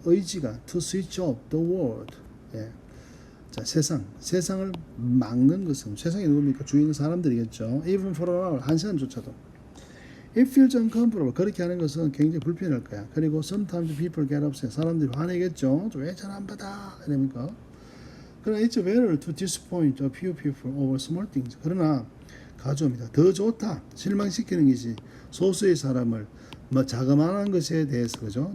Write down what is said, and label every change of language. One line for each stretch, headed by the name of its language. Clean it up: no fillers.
Korean: 의지가
English: to switch off the world.
Korean: 예. 자, 세상을 막는 것은 세상이 누굽니까? 주위에 있는 사람들이겠죠.
English: Even for an hour,
Korean: 한 시간조차도.
English: It feels uncomfortable.
Korean: 그렇게 하는 것은 굉장히 불편할 거야. 그리고
English: sometimes people get upset.
Korean: 사람들이 화내겠죠. 왜 잘 안 받아? 이러니까. 그러나
English: it's better to disappoint a few people over small things.
Korean: 그러나 가져옵니다. 더 좋다. 실망시키는 것이 소수의 사람을 뭐 자그마한 것에 대해서 그죠?